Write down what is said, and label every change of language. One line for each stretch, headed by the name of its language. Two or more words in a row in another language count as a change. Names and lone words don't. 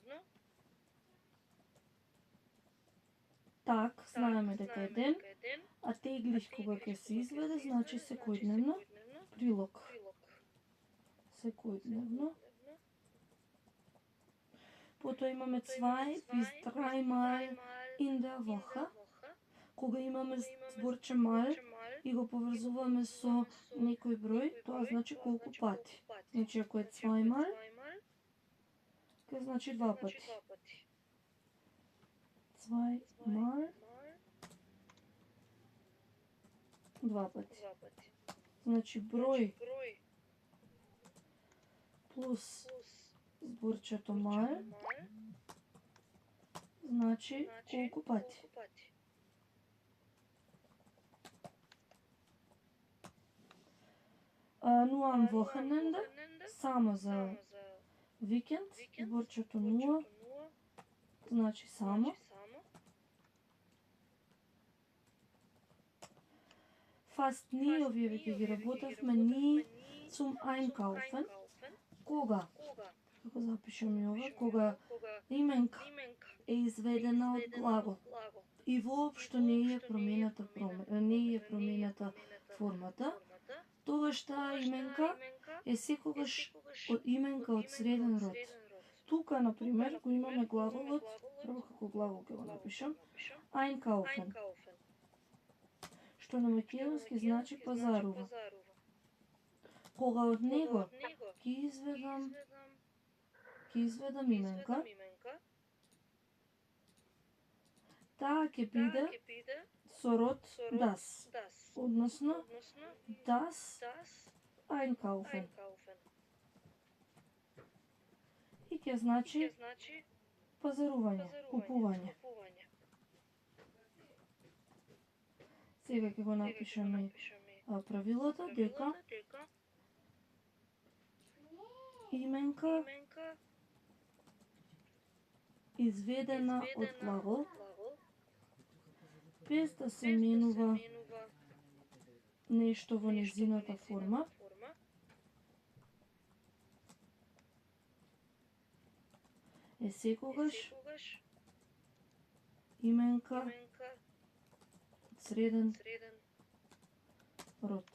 Macedonian: Так, знаеме дека е ден, а теглиш кога ќе се изведе значи секојдневно. Прилог. Секојдневно. Потоа имаме
German: zwei bis dreimal in der Woche.
Macedonian: Кога имаме зборче mal и го поврзуваме со некој број, тоа значи колку пати. Значи ако е zweimal, ќе значи два пати. Zweimal, два пати. Значи број плюс зборчето mal, значи колку пати.
German: Nur am Wochenende,
Macedonian: само за викенд, зборчето nur, значи само.
German: Fast nie,
Macedonian: овие веќе ги работевме,
German: nie zum Einkaufen.
Macedonian: Кога? Како запишеме ова? Кога именка е изведена од глагол и воопшто не е променета формата, тогаш таа именка е секогаш именка од среден род. Тука, например, го имаме глаголот, прво како глагол ќе го напишам, einkaufen, што на македонски значи пазарува. Кога од него ќе изведам именка, таа ќе биде со род das, односно
German: das einkaufen.
Macedonian: И ќе значи пазарување, купување. Сега ќе го напишеме правилото дека именка изведена од глагол без да се менува нешто во нејзината форма, е секогаш именка од среден род.